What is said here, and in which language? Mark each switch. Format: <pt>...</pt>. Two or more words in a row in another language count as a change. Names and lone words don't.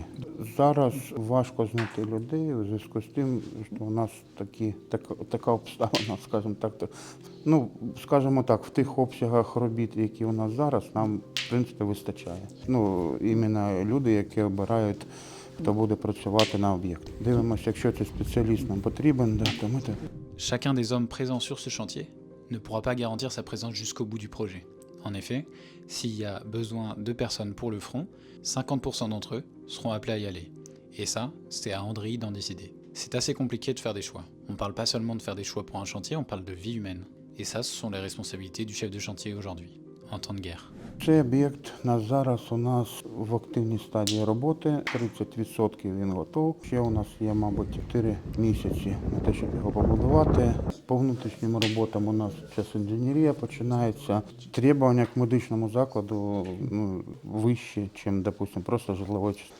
<uk>Зараз важко знайти людей у зв'язку з тим, що у нас така обставина, скажімо так, в тих обсягах робіт, які у нас зараз, нам, в принципі, вистачає. Іменно люди, які обирають, хто буде працювати на об'єкті. Дивимося, якщо цей спеціаліст нам потрібен, то ми так.</uk> <fr>Chacun des hommes présents sur ce chantier ne pourra pas garantir sa présence jusqu'au bout du projet. En effet, s'il y a besoin de personnes pour le front, 50% d'entre eux seront appelés à y aller. Et ça, c'est à Andrei d'en décider. C'est assez compliqué de faire des choix. On ne parle pas seulement de faire des choix pour un chantier, on parle de vie humaine. Et ça, ce sont les responsabilités du chef de chantier aujourd'hui, en temps de guerre.</fr> <uk>Цей об'єкт зараз у нас в активній стадії роботи, 30% він готов. Ще у нас є, мабуть, 4 місяці на те, щоб його побудувати. По внутрішнім роботам у нас зараз інженерія починається. Требування к медичному закладу вищі, ніж, допустимо, просто житлової частини.</uk>